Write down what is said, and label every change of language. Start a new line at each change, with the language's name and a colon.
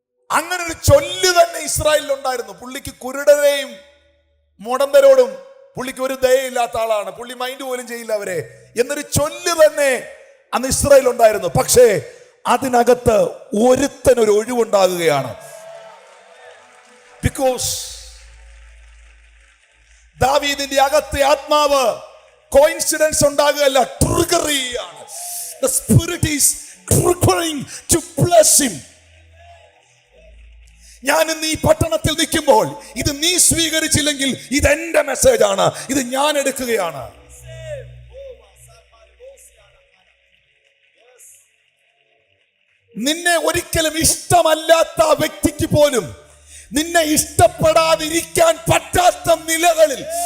Malayalam: അങ്ങനെ ഒരു ചൊല്ല് തന്നെ ഇസ്രായേലിൽ ഉണ്ടായിരുന്നു. പുള്ളിക്ക് കുരുടരെയും മുടന്തരോടും പുള്ളിക്ക് ഒരു ദയയില്ലാത്ത ആളാണ്, പുള്ളി മൈൻഡ് പോലും ചെയ്യില്ല അവരെ എന്നൊരു ചൊല്ല് തന്നെ അന്ന് ഇസ്രായേൽ ഉണ്ടായിരുന്നു. പക്ഷേ അതിനകത്ത് ഒരുത്തനൊരു ഒഴിവുണ്ടാകുകയാണ്. ബിക്കോസ് ദാവീദിന്റെ അകത്തെ ആത്മാവ് coincidence ഉണ്ടാകുകയല്ല, ട്രിഗറിയാണ്.
English: The spirit is triggering to bless him.
Malayalam: ഞാൻ ഇന്ന് ഈ പട്ടണത്തിൽ നിൽക്കുമ്പോൾ ഇത് നീ സ്വീകരിച്ചില്ലെങ്കിൽ ഇത് എന്റെ മെസ്സേജ് ആണ്, ഇത് ഞാൻ എടുക്കുകയാണ്. നിന്നെ ഒരിക്കലും ഇഷ്ടമല്ലാത്ത വ്യക്തിക്ക് പോലും നിന്നെ ഇഷ്ടപ്പെടാതിരിക്കാൻ പറ്റാത്ത നിലകളിൽ